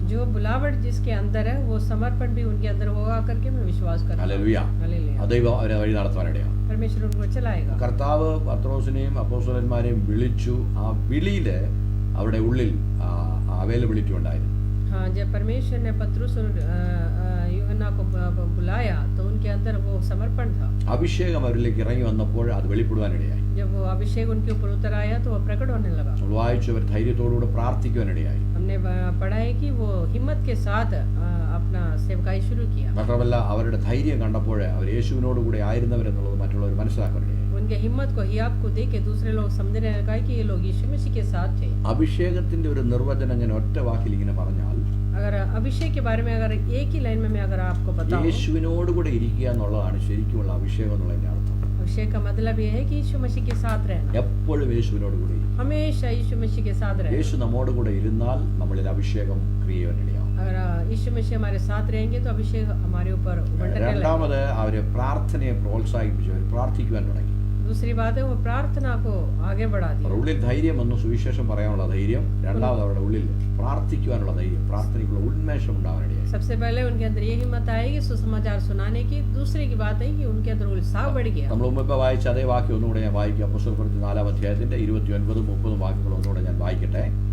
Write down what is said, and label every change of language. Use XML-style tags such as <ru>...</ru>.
<hi>जो बुलावट जिसके अंदर है वो समर्पण भी उनके अंदर होगा करके मैं विश्वास करता हूं.</hi> <ml>ഹല്ലേലൂയ. ദൈവം അവരെ വഴി നടത്താനിടയാണ്.</ml> <hi>परमेश्वर उनको चलाएगा.</hi> <ml>കർത്താവ് പത്രോസിനെയും അപ്പോസ്തലന്മാരെയും വിളിച്ചു. ആ വിളിയില് അവരുടെ ഉള്ളിൽ അവൈലബിലിറ്റി ഉണ്ടായിരുന്നു.</ml> <hi>हाँ, जब परमेश्वर ने पतरस और यूहन्ना को बुलाया तो उनके अंदर वो समर्पण था.</hi> <ml>അഭിഷേകം അവരിലേക്ക് ഇറങ്ങി വന്നപ്പോൾ അത് വെളിപ്പെടുവാനിടയായി.</ml> <hi>जब वो अभिषेक उनके ऊपर उतर आया तो वो प्रकट होने लगा.</hi> <ml>വായിച്ചവർ ധൈര്യത്തോടുകൂടെ പ്രാർത്ഥിക്കുവാനിടയായി.</ml> <hi>हमने पढ़ा है कि वो हिम्मत के साथ अपना सेवकाई शुरू किया.</hi> <ml>മാത്രമല്ല, അവരുടെ ധൈര്യം കണ്ടപ്പോൾ അവർ യേശുവിനോട് കൂടെ ആയിരുന്നവരെന്നുള്ളത് മറ്റുള്ളവർ മനസ്സിലാക്കാനിടയായി.</ml> <hi>उनके हिम्मत को, हियाब को देख के दूसरे लोग समझने लगा कि ये लोग यीशु मसीह के साथ थे.</hi> <ml>അഭിഷേകത്തിന്റെ ഒരു നിർവചനം ഞാൻ ഒറ്റ വാക്കിൽ ഇങ്ങനെ പറഞ്ഞാൽ,</ml> <hi>अगर अभिषेक के बारे में अगर एक ही लाइन में मैं अगर आपको बताऊं,</hi> <ml>യേശുവിനോട് കൂടെ ഇരിക്കുക എന്നുള്ളതാണ് ശരിക്കുമുള്ള അഭിഷേകം എന്നുള്ളതിന്റെ അർത്ഥം.</ml> <hi>अभिषेक का मतलब ये है कि यीशु मसीह के साथ रहना.</hi> <ml>എപ്പോഴും യേശുവിനോട് കൂടെ ഇരിക്കും.</ml> <hi>हमेशा यीशु मसीह के साथ रहना.</hi> <ml>യേശു നമ്മോട് കൂടെ ഇരുന്നാൽ നമ്മളിൽ അഭിഷേകം ക്രിയവനിടയാവും.</ml> <hi>अगर यीशु मसीह हमारे साथ रहेंगे तो अभिषेक हमारे ऊपर बंटने लगेगा.</hi> <ml>രണ്ടാമത് അവരെ പ്രാർത്ഥനയെ പ്രോത്സാഹിപ്പിച്ചു, അവർ പ്രാർത്ഥിക്കുവാൻ തുടങ്ങി.</ml> <hi>दूसरी बात है वो प्रार्थना को आगे बढ़ा दी.</hi> <ml>അവരുടെ ഉള്ളിൽ ധൈര്യം വന്നു, സുവിശേഷം പറയാനുള്ള ധൈര്യം. രണ്ടാമത് അവരുടെ ഉള്ളിൽ പ്രാർത്ഥിക്കുവാനുള്ള ധൈര്യം, പ്രാർത്ഥനയ്ക്കുള്ള ഉന്മേഷം ഉണ്ടാവാനിടയായി.</ml> <hi>सबसे पहले उनके अंदर ये हिम्मत आएगी सुसमाचार सुनाने की. दूसरी की बात है कि उनके अंदर उत्साह बढ़ गया.</hi> <ml>നമ്മൾ മുമ്പ് വായിച്ച അതേ വാക്യം ഒന്നുകൂടെ ഞാൻ വായിക്കാം. അപ്പോസ്തലപ്രവൃത്തി 4-ാം അധ്യായത്തിന്റെ 29-30 വാക്യങ്ങൾ ഒന്നുകൂടെ ഞാൻ വായിക്കട്ടെ.</ml>